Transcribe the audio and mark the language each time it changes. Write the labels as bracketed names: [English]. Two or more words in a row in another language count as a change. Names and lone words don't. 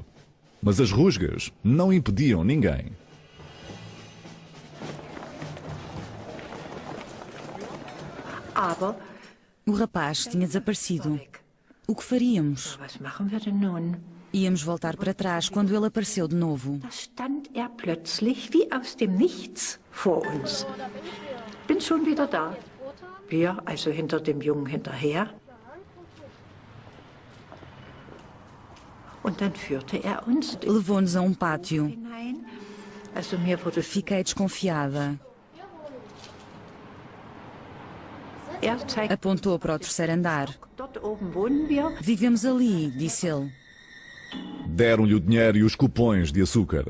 [Portuguese] Mas as rusgas não impediam ninguém. O rapaz tinha desaparecido. O que faríamos? Íamos voltar para trás quando ele apareceu de novo. [German] Bin schon wieder da. Wir, also hinter dem Jungen hinterher. Und dann führte uns. [Portuguese] Levou-nos a um pátio. Fiquei desconfiada. Apontou para o terceiro andar. Vivemos ali, disse ele. Deram-lhe o dinheiro e os cupons de açúcar.